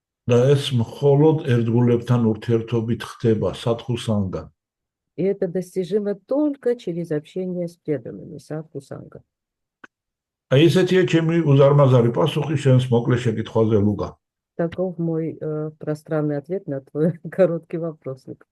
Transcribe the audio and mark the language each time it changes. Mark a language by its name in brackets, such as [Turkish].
[Georgian] და ეს მხოლოდ ერთგულებთან ურთიერთობით ხდება სათხუსანგან. [Russian] И это достижимо только через общение с преданными, садхусанга. [Georgian] აი ესეთია ჩემი უზარმაზარი პასუხი შენს მოკლე შეკითხვაზე, ლუკა. [Russian] Таков мой пространный ответ на твой короткий вопрос.